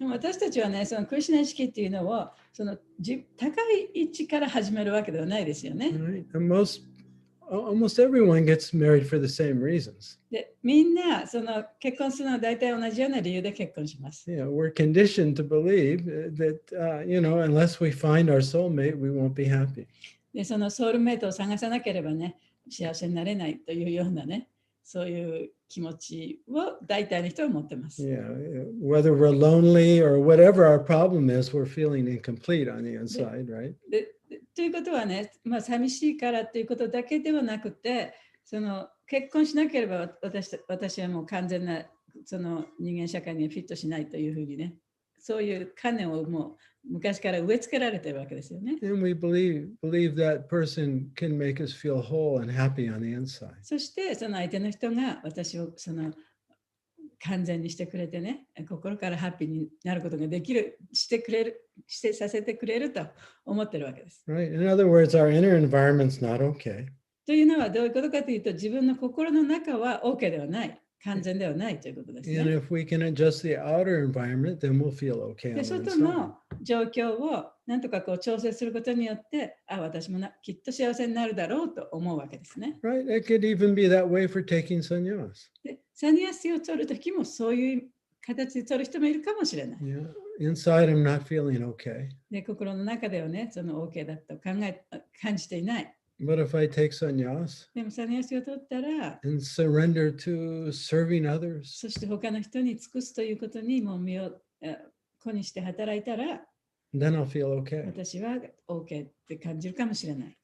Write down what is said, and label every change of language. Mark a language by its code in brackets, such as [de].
[ja] 私たちはね、そのクリシュナ意識っていうのをその高い位置から始めるわけではないですよね。 [en] Right? And almost everyone gets married for the same reasons. [ja] で、みんなその結婚するのは大体同じような理由で結婚します。 [en] Yeah, we're conditioned to believe that, unless we find our soulmate, we won't be happy. [ja] で、そのソウルメイトを探さなければね、幸せになれないというようなね、そういう気持ちを大体の人は持ってます。 [en] Yeah, whether we're lonely or whatever our problem is, we're feeling incomplete on the inside, right? [ja] ということはね、寂しいからということだけではなくて、その結婚しなければ私はもう完全なその人間社会にフィットしないというふうにね、そういう観念をもう昔から植え付けられているわけですよね。 [en] And we believe that person can make us feel whole and happy on the inside. [ja] そしてその相手の人が私をその完全にしてくれてね、心からハッピーになることができる、してさせてくれると思ってるわけです。 [en] Right. In other words, our inner environment's not okay. [ja] というのはどういうことかというと、自分の心の中は OK ではない。完全ではないということですね。 [en] And if we can adjust the outer environment, then we'll feel okay. [ja] で、外の状況をなんとかこう調整することによって、私もきっと幸せになるだろうと思うわけですね。 [en] Right. It could even be that way for taking sannyas. [ja] で、サニアシを取るときもそういう形で取る人もいるかもしれない。 [en] Yeah. Inside, I'm not feeling okay. [ja] で、心の中ではね、その OK だと感じていない。 [en] But if I take sannyas [ja] でもサニアシを取ったら、 [en] and surrender to serving others, [ja] そして他の人に尽くすということにもう身を粉にして働いたら、 [en] then I'll feel okay. [ja] 私は OK って感じるかもしれない。